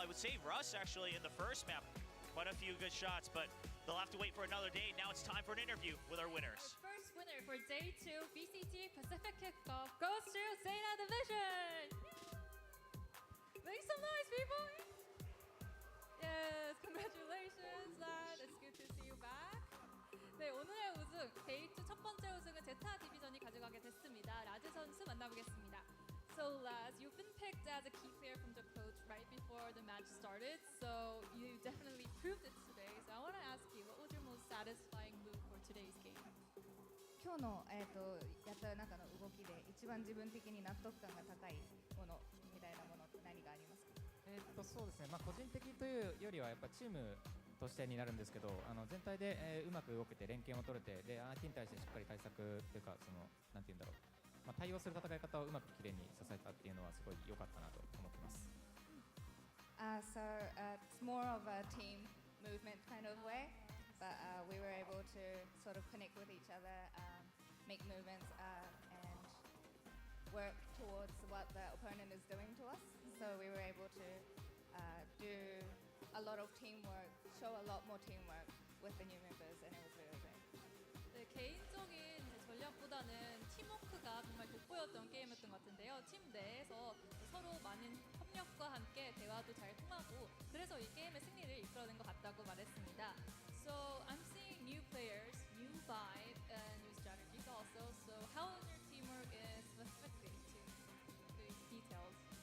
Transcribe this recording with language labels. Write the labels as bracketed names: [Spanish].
[English] I would say Russ, actually, in the first map, quite a few good shots, but they'll have to wait for another day. Now it's time for an interview with our winners. Our first winner for day 2 VCT Pacific Kickoff goes to ZETA Division! Make some noise, people! Yes, congratulations, lad. It's good to see you back. [Korean] 네, 오늘의 우승, 데이 2 첫 번째 우승은 제타 디비전이 가져가게 됐습니다. 라즈 선수 만나보겠습니다. [English] So, Laz, you've been picked as a key player from the coach right before the match started, so you definitely proved it today. So I want to ask you, what was your most satisfying move for today's game? [Japanese] 今日の、やった中の動きで一番自分的に納得感が高いものみたいなものって何がありますか？そうですね、個人的というよりはやっぱチームとしてになるんですけど、全体で、うまく動けて連携も取れて、で相手に対してしっかり対策というか、そのなんていうんだろう、対応する戦い方をうまくきれいに支えたっていうのはすごい良かったなと思ってます。 [English] It's more of a team movement kind of way, but we were able to sort of connect with each other, make movements, and work towards what the opponent is doing to us. So we were able to do a lot of teamwork, show a lot more teamwork with the new members, and it was really great. [Korean] 네, 개인적인 전략보다는 팀워크가 정말 돋보였던 게임이었던 것 같은데요. 팀 내에서 서로 많은 협력과 함께 대화도 잘 통하고 그래서 이 게임의 승리를 이끌어낸 것 같다고 말했습니다. [English] So I'm seeing new players, new vibe, and new strategies also. So how was your teamwork in specifically to the details?